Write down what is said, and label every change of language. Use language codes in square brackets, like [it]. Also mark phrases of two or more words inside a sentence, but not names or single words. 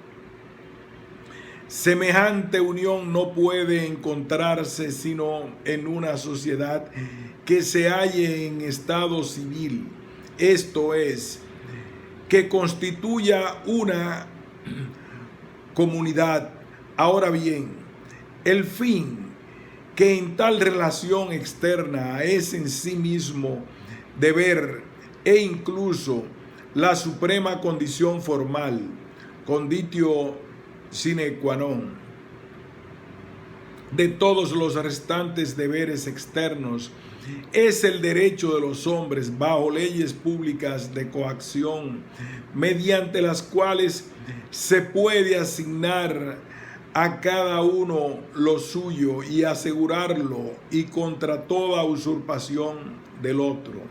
[es] Semejante unión no puede encontrarse sino en una sociedad que se halle en estado civil, esto es, que constituya una comunidad. Ahora bien, el fin que en tal relación externa es en sí mismo deber e incluso la suprema condición formal, [la] conditio sine qua non, [es] de todos los restantes deberes externos, es el derecho de los hombres bajo leyes públicas de coacción, mediante las cuales se puede asignar a cada uno lo suyo y asegurarlo y contra toda usurpación del otro.